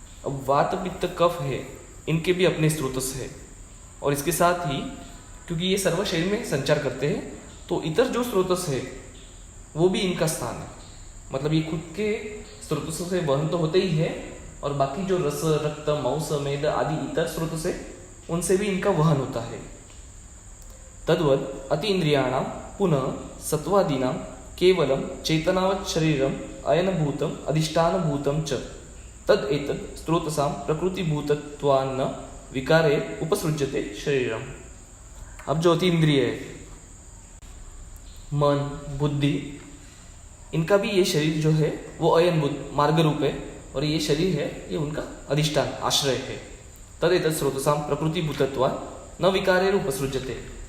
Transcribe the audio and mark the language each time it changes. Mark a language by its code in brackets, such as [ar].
[hi] अब वात पित्त कफ है, इनके भी अपने स्रोतस है, और इसके साथ ही क्योंकि ये सर्व शरीर में संचार करते हैं तो इतर जो स्रोतस है वो भी इनका स्थान है। मतलब ये खुद के स्रोतसों से वहन तो होते ही है, और बाकी जो रस रक्त मांस मेद आदि इतर स्रोत से उनसे भी इनका वहन होता है। [sa] तद्वत् अतीन्द्रियाणां पुनः सत्वादीनां केवलं चेतनावत् शरीरम अयनभूतम अधिष्ठानभूतम च तद एतत् स्रोतसां प्रकृतिभूतत्वान्न विकारे उपसृज्यते शरीरम। [hi] अब जो अतीन्द्रिय है, मन बुद्धि, इनका भी ये शरीर जो है वो अयनभूत मार्ग रूप है, और ये शरीर है ये उनका अधिष्ठान आश्रय है। [sa] तद एतत् स्रोतसां प्रकृतिभूतत्वात् न विकारे उपसृज्यते।